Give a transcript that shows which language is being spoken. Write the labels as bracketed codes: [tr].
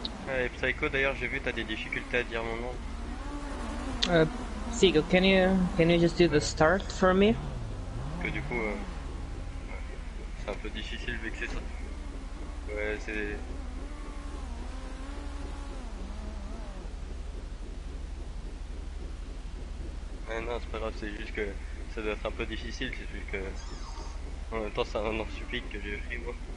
[fr] Et Psycho, d'ailleurs, j'ai vu, t'as des difficultés à dire mon nom. [en] Seagull, can you just do the start for me? [fr] Parce que du coup, c'est un peu difficile vu que c'est ça. Ouais, c'est... non, c'est pas grave, c'est juste que ça doit être un peu difficile, c'est juste que... En même temps, c'est un nom stupide que j'ai écrit, moi.